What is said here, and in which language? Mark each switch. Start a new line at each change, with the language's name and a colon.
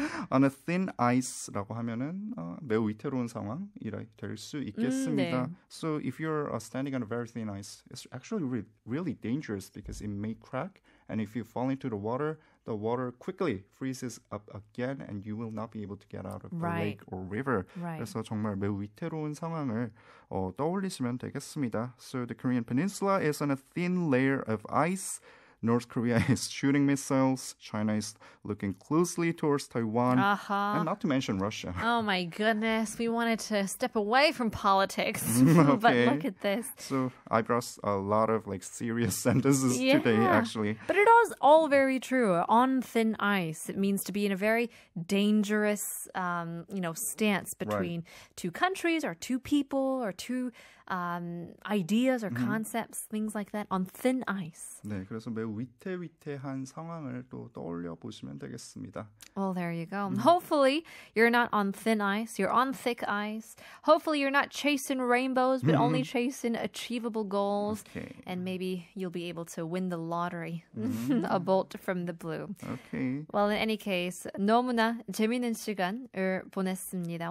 English: On a thin ice
Korean: 라고 하면은 매우 위태로운 상황이 될 수 있겠습니다. 네.
English: So if you're standing on a very thin ice, it's actually really dangerous because it may crack, and if you fall into the water quickly freezes up again, and you will not be able to get out of the lake or river.
Korean: 그래서 정말 매우 위태로운 상황을 떠올리시면 되겠습니다.
English: So the Korean peninsula is on a thin layer of ice. North Korea is shooting missiles. China is looking closely towards Taiwan. And not to mention Russia. Oh my goodness. We wanted to step away from politics. But look at this. So I brought a lot of like serious sentences today, actually. But it is all very true. On thin ice, it means to be in a very dangerous, stance between two countries or two people or two ideas or concepts, things like that, on thin ice.
Korean: 네, 그래서 매우 위태위태한 상황을 또 떠올려 보시면 되겠습니다.
English: Well, there you go. Hopefully, you're not on thin ice. You're on thick ice. Hopefully, you're not chasing rainbows, but only chasing achievable goals. Okay. And maybe you'll be able to win the lottery, a bolt from the blue. Okay. Well, in any case,
Korean: 너무나 재미있는 시간을 보냈습니다.